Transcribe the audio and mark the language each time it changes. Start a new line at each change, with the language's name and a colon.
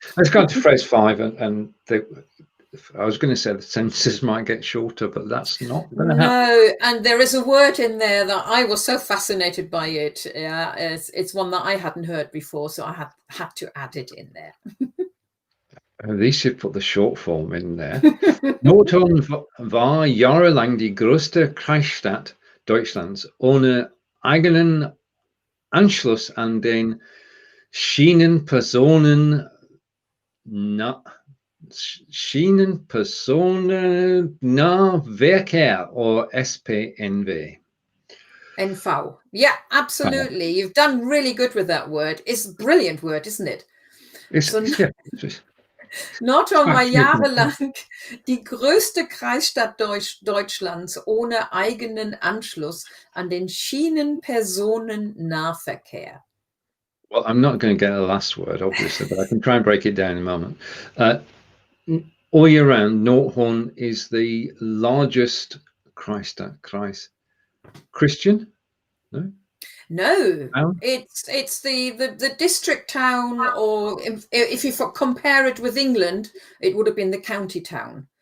English: Let's go to phrase 5, and I was going to say the sentences might get shorter, but that's not going to happen. No, and there is a word in there that I was so fascinated by it. Yeah, it's one that I hadn't heard before, so I had to add it in there. At least you put the short form in there.
German: Nordhorn war jahrelang die größte Kreisstadt Deutschlands ohne eigenen Anschluss an den Schienenpersonennahverkehr or SPNV.
English: NV. Yeah, absolutely. You've done really good with that word. It's a brilliant word, isn't it?
German: Nordhorn war jahrelang die größte Kreisstadt Deutschlands ohne eigenen Anschluss an den Schienenpersonennahverkehr.
English: Well, I'm not going to get the last word, obviously, but I can try and break it down in a moment. All year round, Nordhorn is the largest Kreis. Christian? No? No, it's the district town, or if you compare it with England, it would have been the county town.